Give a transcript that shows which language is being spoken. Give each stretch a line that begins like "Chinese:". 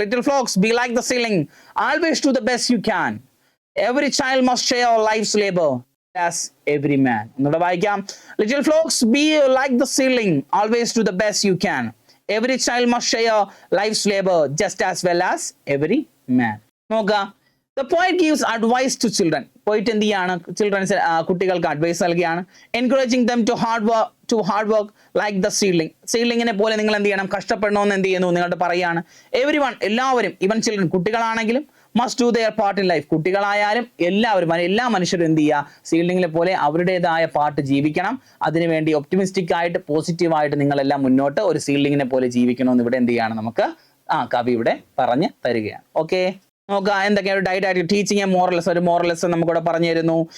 English: Little flocks be like the seedling, always do the best you can, every child must share life's labour as every man.
Malayalam: ഒന്നുകൂടെ വായിക്കാം.
English: Little flocks be like the seedling, always do the best you can, every child must share life's labor just as well as every man. നോക്കുക, the poet gives advice to children.
Malayalam: poet എന്ത് ചെയ്യാണ്, children's കുട്ടികൾക്ക് advice നൽകുകയാണ്.
English: encouraging them to hard work like the seedling.
Malayalam: സീഡ്ലിങ്ങിനെ പോലെ നിങ്ങൾ എന്ത് ചെയ്യണം, കഷ്ടപ്പെടണമെന്ന് എന്ത് ചെയ്യുന്നു, നിങ്ങളുടെ പറയാണ്.
English: everyone, എല്ലാവരും, even children, കുട്ടികളാണെങ്കിലും must do their part in life.
Malayalam: കുട്ടികളായാലും എല്ലാവരും, എല്ലാ മനുഷ്യരും എന്ത് ചെയ്യുക, സീഡ്ലിങ്ങിനെ പോലെ അവരുടേതായ പാർട്ട് ജീവിക്കണം. അതിനുവേണ്ടി ഒപ്റ്റിമിസ്റ്റിക് ആയിട്ട് പോസിറ്റീവായിട്ട് നിങ്ങളെല്ലാം മുന്നോട്ട് ഒരു സീഡ്ലിങ്ങിനെ പോലെ ജീവിക്കണമെന്ന് ഇവിടെ എന്ത് ചെയ്യാണ്, നമുക്ക് കവി ഇവിടെ പറഞ്ഞു തരികയാണ്. ഓക്കെ, നോക്കുക എന്തൊക്കെയാണ് ഡയറ്റ് ടീച്ചിങ് എ മോറൽസ്, ഒരു മോറൽസ് നമുക്കിവിടെ പറഞ്ഞു തരുന്നു.